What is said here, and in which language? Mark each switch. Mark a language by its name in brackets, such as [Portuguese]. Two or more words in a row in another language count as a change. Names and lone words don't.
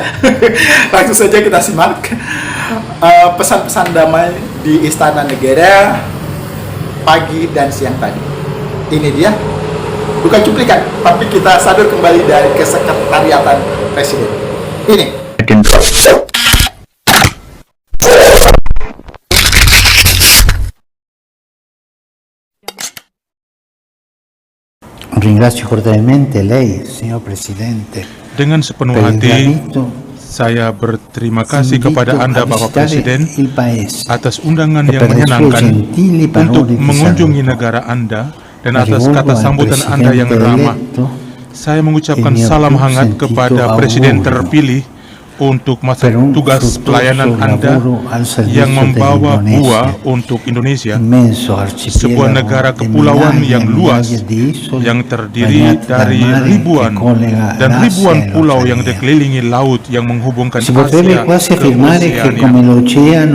[Indonesian] Langsung saja kita simak pesan-pesan damai di Istana Negara pagi dan siang tadi. Ini dia, bukan cuplikan, tapi kita sadar kembali dari kesekretariatan Presiden. Ini. [Italian] Ringrazio cordialmente lei, signor Presidente. [Indonesian] Dengan sepenuh hati, saya berterima kasih kepada Anda, Bapak Presiden, atas undangan yang menyenangkan untuk mengunjungi negara Anda dan atas kata sambutan Anda yang ramah. Saya mengucapkan salam hangat kepada Presiden terpilih untuk masa tugas pelayanan Anda yang membawa buah untuk Indonesia, sebuah negara kepulauan yang luas yang terdiri dari ribuan pulau yang dikelilingi laut yang menghubungkan Asia ke Oceania.